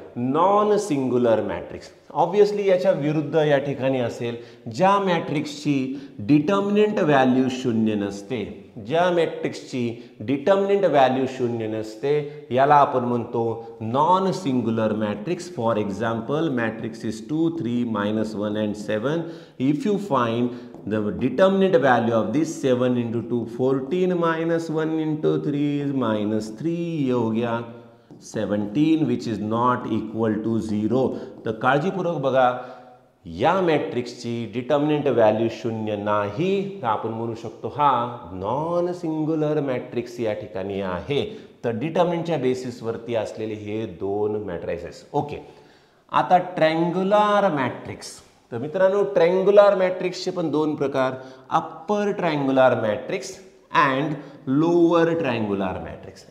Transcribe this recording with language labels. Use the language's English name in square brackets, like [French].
[Marathi] Non singular matrix. Obviously याच्या विरुद्ध या ठिकाणी असेल ज्या मॅट्रिक्सची डिटर्मिनंट व्हॅल्यू 0 नसते. ज्या मॅट्रिक्सची डिटर्मिनंट व्हॅल्यू 0 नसते याला आपण म्हणतो non singular matrix. [English] For example matrix is 2 3 -1 and 7. If you find the determinant value of this 7 × 2 14 -1 × 3 is -3. [Hindi] ये हो गया [English] 17 which is not equal to 0. [Marathi] तर काळजीपूर्वक बघा या मॅट्रिक्सची डिटर्मिनंट व्हॅल्यू 0 नाही तर आपण म्हणू शकतो हा नॉन सिंग्युलर मॅट्रिक्स या ठिकाणी आहे. तर डिटर्मिनंटच्या बेसिसवरती असलेले हे दोन मॅट्रिसेस. ओके. आता ट्रायंग्युलर मॅट्रिक्स. तर मित्रांनो ट्रायंग्युलर मॅट्रिक्सचे पण दोन प्रकार, upper triangular matrix and lower triangular matrix.